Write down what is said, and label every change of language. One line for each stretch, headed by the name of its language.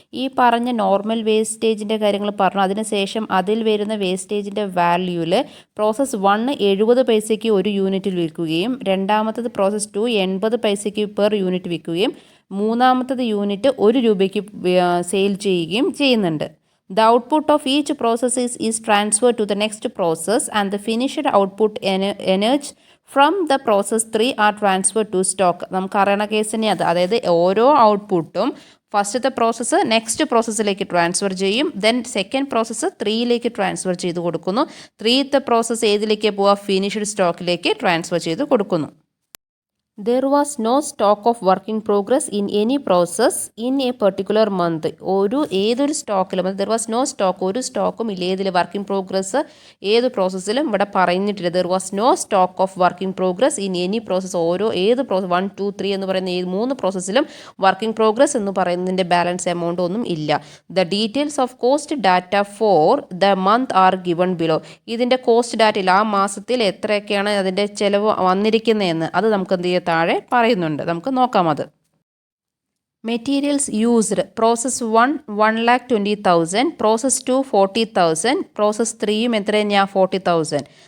Malayalam: ഈ പറഞ്ഞ നോർമൽ വേസ്റ്റേജിൻ്റെ കാര്യങ്ങൾ പറഞ്ഞു. അതിനുശേഷം അതിൽ വരുന്ന വേസ്റ്റേജിൻ്റെ വാല്യൂവിൽ പ്രോസസ്സ് 1 70 പൈസയ്ക്ക് ഒരു യൂണിറ്റിൽ വിൽക്കുകയും രണ്ടാമത്തത് പ്രോസസ്സ് 2 80 പൈസയ്ക്ക് പെർ യൂണിറ്റ് വിൽക്കുകയും മൂന്നാമത്തത് യൂണിറ്റ് 1 രൂപയ്ക്ക് സെയിൽ ചെയ്യുകയും ചെയ്യുന്നുണ്ട്.
English: The output of each process is transferred to the next process and the finished output energy from the process 3 are transferred to stock.
Malayalam: നമുക്ക് അറിയണ കേസ് തന്നെ അത്. അതായത് ഓരോ ഔട്ട്പുട്ടും ഫസ്റ്റത്തെ പ്രോസസ്സ് നെക്സ്റ്റ് പ്രോസസ്സിലേക്ക് ട്രാൻസ്ഫർ ചെയ്യും. ദെൻ സെക്കൻഡ് പ്രോസസ്സ് 3യിലേക്ക് ട്രാൻസ്ഫർ ചെയ്ത് കൊടുക്കുന്നു. 3ത്തെ പ്രോസസ്സ് ഏതിലേക്ക് പോവുക? ഫിനിഷ്ഡ് സ്റ്റോക്കിലേക്ക് ട്രാൻസ്ഫർ ചെയ്ത് കൊടുക്കുന്നു.
English: There was no stock of work in progress in any process in a particular month.
Malayalam: ഏതൊരു സ്റ്റോക്കിലും
English: there was no stock,
Malayalam: ഒരു സ്റ്റോക്കും ഇല്ല. ഏതിൽ? വർക്ക് ഇൻ പ്രോഗ്രസ് ഏത് പ്രോസസ്സിലും ഇവിടെ പറഞ്ഞിട്ടില്ല.
English: there was no stock of work in progress in any process.
Malayalam: ഏത് process 1, 2, 3 എന്ന് പറയുന്ന ഈ 3 പ്രോസസ്സിലും വർക്ക് ഇൻ പ്രോഗ്രസ് എന്ന് പറയുന്നതിൻ്റെ ബാലൻസ് എമൗണ്ട് ഒന്നും ഇല്ല.
English: The details of cost data for the month are given below.
Malayalam: ഇതിൻ്റെ കോസ്റ്റ് ഡാറ്റയിൽ ആ മാസത്തിൽ എത്രയൊക്കെയാണ് അതിൻ്റെ ചിലവ് വന്നിരിക്കുന്നതെന്ന് അത് നമുക്ക് എന്ത് ചെയ്യാം? താഴെ പറയുന്നുണ്ട്. നമുക്ക് നോക്കാം അത്. Materials used process 1 1,20,000, process 2 40,000, process 3യും എത്ര തന്നെയാണ്? 40,000.